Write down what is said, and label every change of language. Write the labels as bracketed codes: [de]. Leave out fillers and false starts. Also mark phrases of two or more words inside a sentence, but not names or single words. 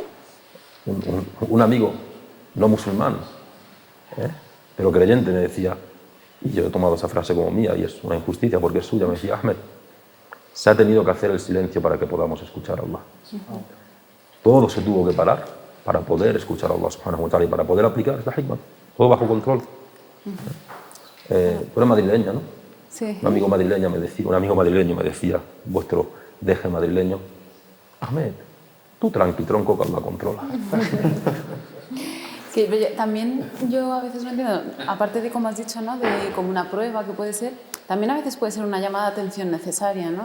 [es] Un amigo no musulmán, pero creyente, me decía, y yo he tomado esa frase como mía y es una injusticia porque es suya, me decía: Ahmed, se ha tenido que hacer el silencio para que podamos escuchar a Allah. Todo se tuvo que parar para poder escuchar a Allah [ar] سبحانه وتعالى [es] y para poder aplicar esta hikmah. Todo bajo control. Tú eres madrileña, ¿no? Sí. Un amigo madrileño me decía, vuestro deje madrileño: Ahmed, tú tranqui, tronco, que Allah controla. Sí, pero también yo a veces no entiendo, aparte de, como has dicho, ¿no?, de como una prueba que puede ser, también a veces puede ser una llamada de atención necesaria, ¿no?